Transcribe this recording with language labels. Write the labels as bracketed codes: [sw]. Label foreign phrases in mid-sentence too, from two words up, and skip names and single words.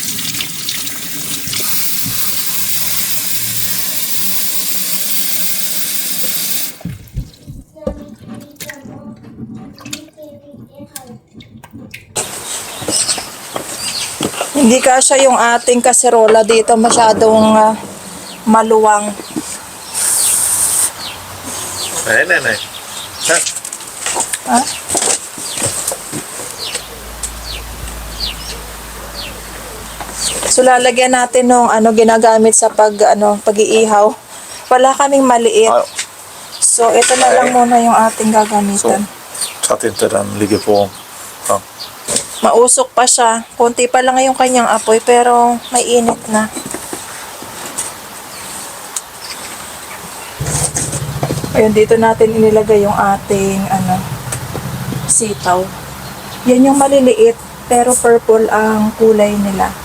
[tl] Hindi kasya yung ating kaserola dito, masyadong maluwang. [sv] Nej, nej, nej. Här. Ha? [tl] So lalagyan natin nung ano ginagamit sa pag-iihaw. Wala kaming maliit. [sv] Ja, [tl] So ito na lang muna yung ating [sv] så. [tl] gagamitan. [sv] Så att inte den ligger på. Ja. [tl] Mausok pa siya. Konti pa lang yung kanyang apoy pero may init na. Ayun, dito natin inilagay yung ating sitaw. Yan yung maliliit pero purple ang kulay nila.